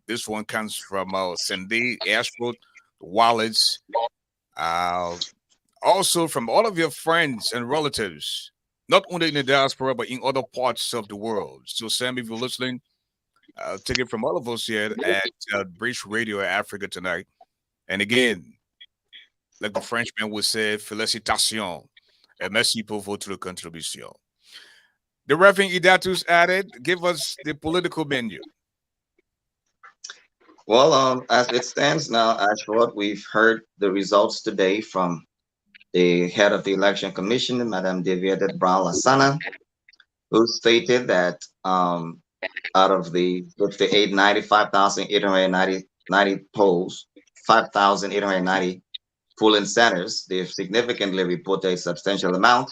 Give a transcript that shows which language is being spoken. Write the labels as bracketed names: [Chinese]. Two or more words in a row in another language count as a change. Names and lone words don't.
[English] This one comes from Cindy, ASHFORD, Wallets, also from all of your friends and relatives, not only in the diaspora, but in other parts of the world. So, Sam, if you're listening, take it from all of us here at Bridge Radio Africa tonight. And again, like the Frenchman would say, [French] félicitations et merci pour votre contribution. [English] The Reverend Idatus added, give us the political menu. Well, as it stands now, Ashford, we've heard the results today from the head of the Election Commission, Madame Deviated Brown Lasana, who stated that out of the 95,890 polls, 5,890 polling centers, they've significantly reported a substantial amount.